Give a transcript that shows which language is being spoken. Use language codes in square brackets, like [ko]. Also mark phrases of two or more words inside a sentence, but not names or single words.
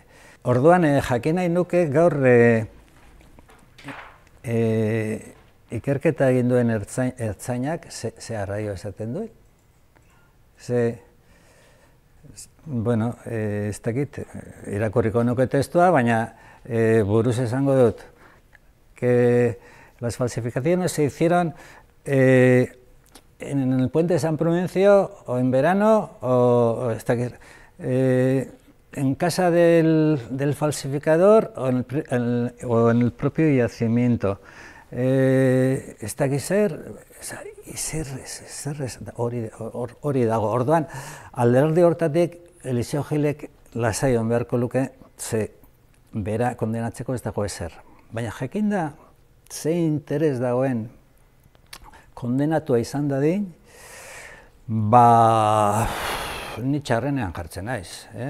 [eu] Orduan, jakin nahi nuke gaur ikerketa egin duen ertzainak ze arraio esaten duen. Bueno, ez dakit, irakurriko nuke testua, baina buruz esango dut, [es] que las falsificaciones se hicieron en el puente de San Prudencio o en verano o en casa del falsificador o en el propio yacimiento. [eu] Ez dakit hori dago. Orduan, alderdi hortatik, Eliseo Gilek lasai on beharko luke, ze bera kondenatzeko ez dago ezer. Baina jakinda ze interes dagoen kondenatua izan dadin, ni txarrenean jartzen naiz.